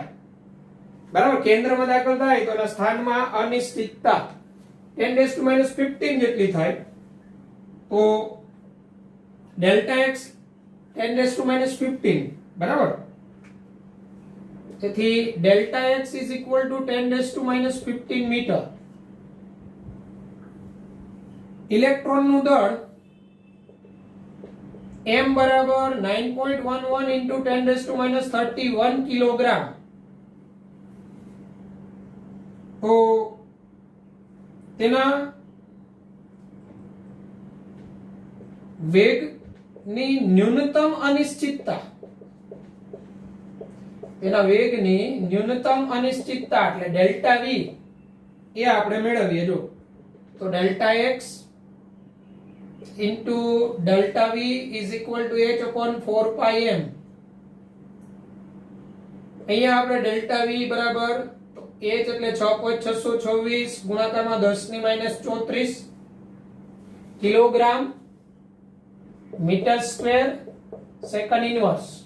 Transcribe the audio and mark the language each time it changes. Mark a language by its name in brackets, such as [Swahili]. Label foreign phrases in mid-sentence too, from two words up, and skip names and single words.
[Gujarati] બરાબર, કેન્દ્રમાં દાખલ થાય તો એના સ્થાનમાં અનિશ્ચિતતા 10⁻15 જેટલી થાય. તો ડેલ્ટા x 10⁻15 બરાબર. તેથી ડેલ્ટા x [English] is equal to [Gujarati] 10⁻15 મીટર. ઇલેક્ટ્રોનનું દળ m બરાબર 9.11 into 10⁻31 કિલોગ્રામ. તો તેના વેગની ન્યૂનતમ અનિશ્ચિતતા એટલે ડેલ્ટા v એ આપણે મેળવીએ. જો તો ડેલ્ટા [English] x into delta v is equal to h upon 4 pi m. [Gujarati] અહીંયા આપણે ડેલ્ટા v બરાબર h એટલે 6.626 ગુણાકારમાં 10⁻34 કિલોગ્રામ [English] meter square second inverse.